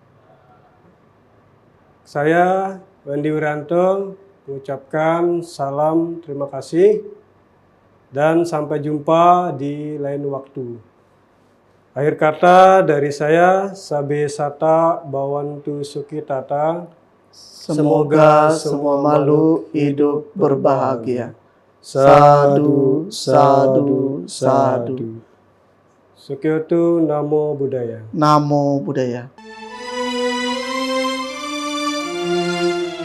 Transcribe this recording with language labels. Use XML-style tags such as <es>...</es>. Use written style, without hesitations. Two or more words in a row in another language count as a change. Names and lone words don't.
<id>Saya, Wendy Wiranto, mengucapkan salam terima kasih dan sampai jumpa di lain waktu. Akhir kata dari saya,</id> <pa>Sabe Sata Bawantu Sukitata.</pa> <id>Semoga semua makhluk hidup berbahagia.</id> <pa>Sadu, sadu, sadu. Sukyoto Namo Buddhaya. Namo Buddhaya.</pa>